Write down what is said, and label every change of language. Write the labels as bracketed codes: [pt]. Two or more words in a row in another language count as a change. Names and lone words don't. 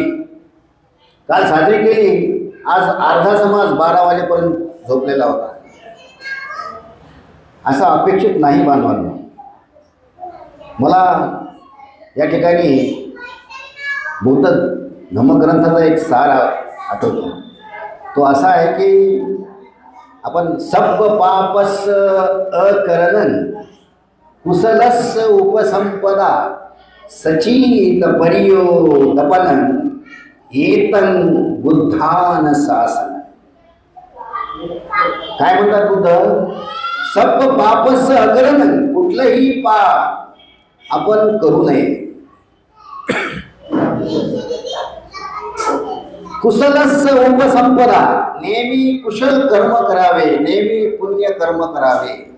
[mr] काल साजरी केली, आज अर्धा समाज 12 वाजेपर्यंत झोपलेला होता. असं अपेक्षित नाही बांधवांना. मला या ठिकाणी बौद्ध धम्मग्रंथाचा एक सार आठवतो. तो असा आहे की आपण [pi] सब पापस अकरणन कुशलस उपसंपदा सचित परियो दपनन एतन बुद्धान शासन. [mr] काय म्हणतात बुद्ध? [pi] सब पापस अकरणन, [mr] कुठलंही पाप आपण करू नये. [pi] कुशलस उपसंपदा, [mr] नेहमी कुशल कर्म करावे, नेहमी पुण्य कर्म करावे.